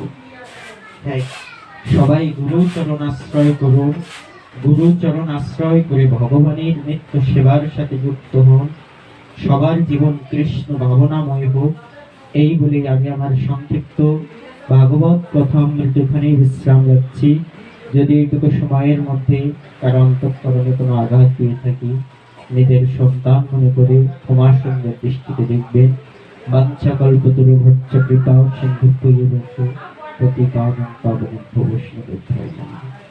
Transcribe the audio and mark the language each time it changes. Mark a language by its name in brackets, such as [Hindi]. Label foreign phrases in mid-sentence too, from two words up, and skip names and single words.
[Bangla] হ্যাঁ, সবাই গুরুচরণ আশ্রয় করুন, গুরুচরণ আশ্রয় করে ভগবানের নিত্য সেবার সাথে যুক্ত হন, সবার জীবন কৃষ্ণ ভাবনাময় হোক। এই বলে আমি আমার সংক্ষিপ্ত ভাগবত কথা মৃত্যুখানে বিশ্রাম যাচ্ছি। যদি এইটুকু সময়ের মধ্যে তার অন্তঃকরণে কোনো আঘাত দিয়ে থাকি, নিজের সন্তান মনে করে ক্ষমা সুন্দর দৃষ্টিতে দেখবেন। [Sanskrit] বাঞ্ছা কল্পতরুভ্যশ্চ কৃপা সিন্ধুভ্যেব চ পতিতানাং পাবনেভ্যো বৈষ্ণবেভ্যো নমঃ।